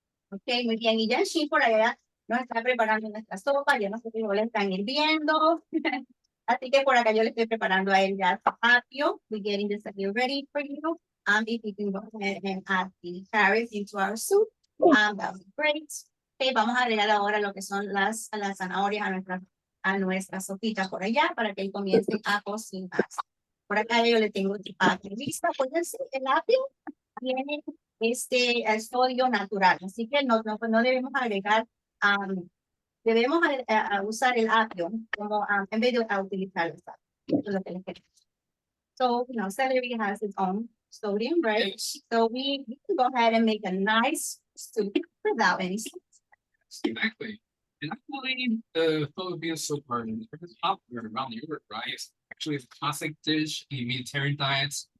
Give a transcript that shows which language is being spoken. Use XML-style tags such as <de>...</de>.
<es>Ok, muy bien. Y ya sí por allá nos está preparando nuestra sopa, ya nuestros frijoles están hirviendo. Así que por acá yo le estoy preparando a él ya su apio.</es> <en>We're getting the celery ready for you. If you can go ahead and add the carrots into our soup, that would be great.</en> <es>Okay, vamos a agregar ahora lo que son las zanahorias a nuestra sopita por allá para que él comience a cocinar. Por acá yo le tengo el apio listo. Pues el apio tiene sodio natural, así que no debemos agregar, debemos usar el apio como en vez de utilizar el sal.</es> <en>So, you know, celery has its own sodium, right? Yes. So we can go ahead and make a nice soup without any salt. Exactly. And I believe the Philippine soup are very popular around Europe, right? It's actually a classic dish in Mediterranean diets.</en>